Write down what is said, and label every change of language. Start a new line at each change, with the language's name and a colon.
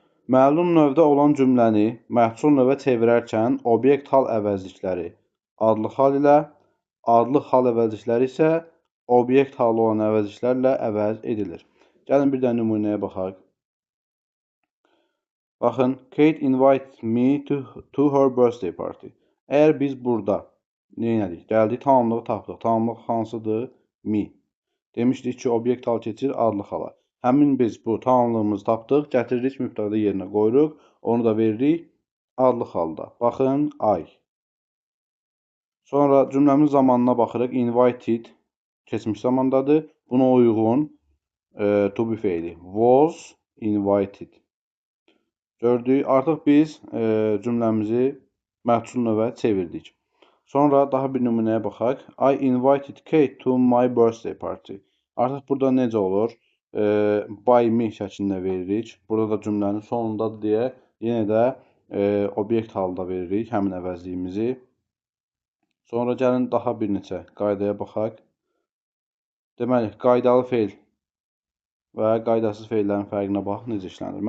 Azerbaijani: Məlum növdə olan cümləni məhsul növə çevirərkən obyekt hal əvəzlikləri adlı hal ilə, adlı hal əvəzlikləri isə obyekt halı olan əvəzliklərlə əvəz edilir. Gəlin bir də nümunəyə baxaq. Baxın,
English: Kate invited me to her birthday party.
Azerbaijani: Əgər biz burada nə edirik? Gəldik, tamamlığı tapdıq. Tamamlıq hansıdır? Me. Demişdik ki, obyekt hal keçir adlı hala. Həmin biz bu tamamlığımızı tapdıq, gətiririk mübtəda yerinə qoyuruq, onu da veririk adlı halda. Baxın, I. Sonra cümləmin zamanına baxırıq. Invited keçmiş zamandadır. Buna uyğun to be feili
English: was invited.
Azerbaijani: Gördük, artıq biz cümləmizi məhsul növə çevirdik. Sonra daha bir nümunəyə baxaq.
English: I invited Kate to my birthday party.
Azerbaijani: Artıq burada necə olur?
English: By me
Azerbaijani: şəklində veririk. Burada da cümlənin sonundadır deyə yenə də obyekt halda veririk həmin əvəzliyimizi. Sonra gəlin daha bir neçə qaydaya baxaq. Deməli, qaydalı feil və qaydasız feillərin fərqinə bax, necə işlənir.